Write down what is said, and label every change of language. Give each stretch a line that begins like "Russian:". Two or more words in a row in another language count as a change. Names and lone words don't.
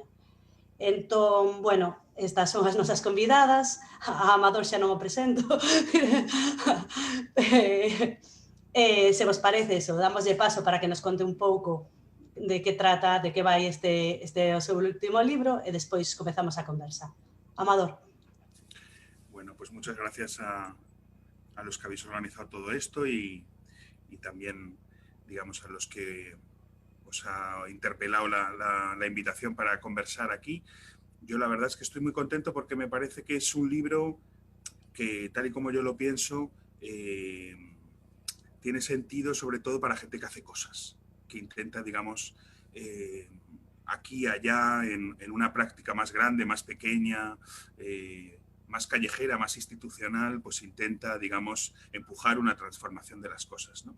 Galician: Entón, bueno, estas son as nosas convidadas, a Amador xa non o presento. Se vos parece eso, damoslle paso para que nos conte un pouco de que trata, de que vai este o seu último libro e despois comezamos a conversa. Amador.
Spanish: Bueno, pues muchas gracias a los que habéis organizado todo esto y también, digamos, a los que os ha interpelado la invitación para conversar aquí. Yo la verdad es que estoy muy contento porque me parece que es un libro que, tal y como yo lo pienso, tiene sentido sobre todo para gente que hace cosas, que intenta, digamos, aquí, allá, en una práctica más grande, más pequeña, más callejera, más institucional, pues intenta, digamos, empujar una transformación de las cosas, ¿no?